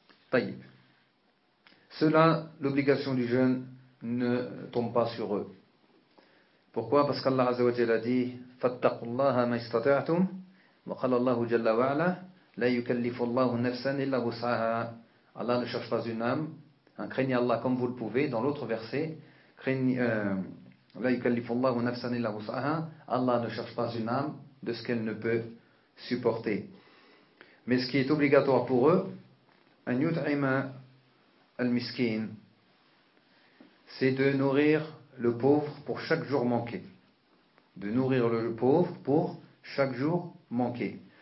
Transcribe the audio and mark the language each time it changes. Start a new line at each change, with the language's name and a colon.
French: Taïb. Cela, l'obligation du jeûne ne tombe pas sur eux. Pourquoi? Parce qu'Allah Azza wa Jalla a dit
Arabic: فَاتَّقُوا اللَّهَ مَا اسْتَطَعْتُمْ وَقَالَ اللَّهُ جَلَّ وَعَلَى لَا يُكَلِّفُ اللَّهُ نَفْسًا إِلَّا وُسْعَهَا.
French: Allah ne cherche pas une âme. Hein, craignez Allah comme vous le pouvez. Dans l'autre verset,
Arabic: لَا يُكَلِّفُ اللَّهُ نَفْسًا إِلَّا وُسْعَهَا.
French: Allah ne cherche pas une âme de ce qu'elle ne peut supporter. Mais ce qui est obligatoire pour eux,
Arabic: أَنْ يُطْعِمَ الْمِسْكِينَ,
French: c'est de nourrir le pauvre pour chaque jour manqué. De nourrir le pauvre pour chaque jour manqué.